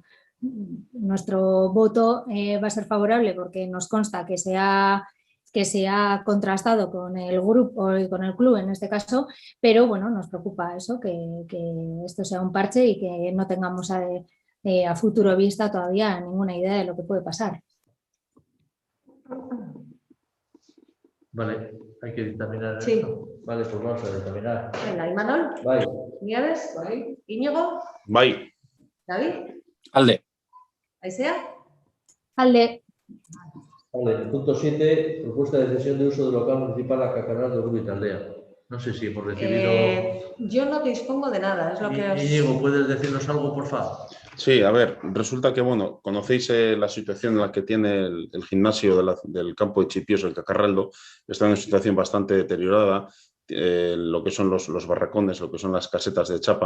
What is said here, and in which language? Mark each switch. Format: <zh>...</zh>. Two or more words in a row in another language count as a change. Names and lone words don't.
<es>Nuestro voto va a ser favorable porque nos consta que se ha contrastado con el grupo y con el club en este caso, pero bueno, nos preocupa eso, que esto sea un parche y que no tengamos a futuro vista todavía ninguna idea de lo que puede pasar. Vale, hay que dictaminar Sí. esto. Vale, pues vamos a dictaminar. Venga, Imanol,</es> <eu>Bye.</eu> <es>Nieves, Íñigo,</es> <eu>Bye.</eu> <es>David,</es> <eu>Alde. Aisea. Alde.</eu> <es>Vale, punto 7, propuesta de cesión de uso del local municipal a Cacarral de Urbi Taldea. No sé si hemos recibido... Yo no dispongo de nada, es lo que os... Íñigo, ¿puedes decirnos algo, por favor? Sí, a ver, resulta que, bueno, conocéis la situación en la que tiene el gimnasio del campo de Chipios, el Cacarraldo, está en una situación bastante deteriorada, lo que son los barracones, lo que son las casetas de chapa.</es>